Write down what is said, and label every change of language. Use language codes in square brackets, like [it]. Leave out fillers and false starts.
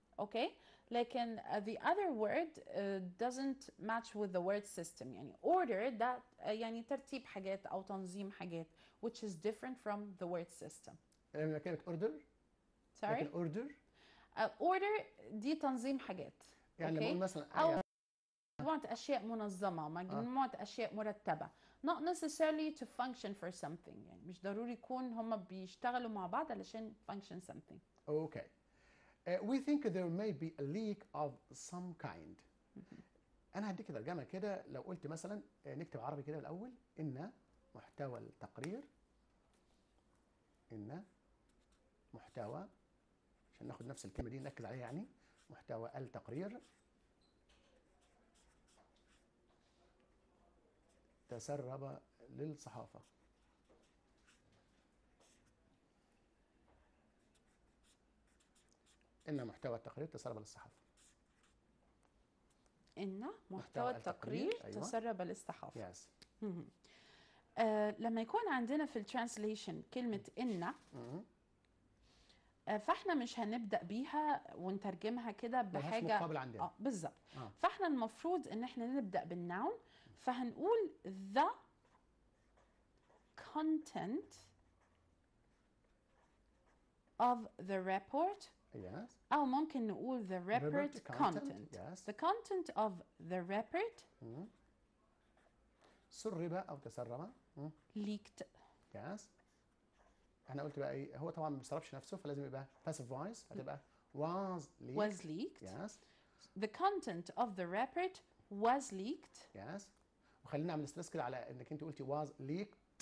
[en] Okay, لكن the other word doesn't match with the word system. [ar] يعني order ده يعني ترتيب حاجات أو تنظيم حاجات, [en] which is different from the word system. [ar] يعني كلمة order. [en] Sorry. order. [ar] Order دي تنظيم حاجات. يعني لما نقول مثلا أو مجموعة أشياء منظمة, مجموعة أشياء مرتبة. [en] Not necessarily to function for something. [ar] يعني مش ضروري يكون هم بيشتغلوا مع بعض علشان function something. [en] Okay. We think there may be a leak of some kind. [ar] أنا هديك ترجمة كده. لو قلت مثلا نكتب عربي كده الأول. إن محتوى التقرير. إن محتوى, عشان ناخد نفس الكلمة دي نركز عليها, يعني محتوى التقرير تسرب للصحافة. إن محتوى التقرير تسرب للصحافة. إن محتوى التقرير تسرب للصحافة. [en] Yes. [ar] لما يكون عندنا في الترانسليشن كلمة إن, فاحنا مش هنبدأ بيها ونترجمها كده بحاجة مقابل عندنا. بالظبط. فاحنا المفروض ان احنا نبدأ بالناون, فهنقول [en] the content of the report. Yes. [ar] أو ممكن نقول [en] the report content. Yes. The content of the report [ar] سرب أو تسرب. [en] leaked. Yes. [ar] احنا قلت بقى ايه, هو طبعا ما بيسربش نفسه فلازم يبقى passive voice, هتبقى [en] was leaked. Was leaked. Yes. The content of the report was leaked. Yes. [ar] وخلينا نعمل ستريس كده على انك انت قلتي [en] was leaked.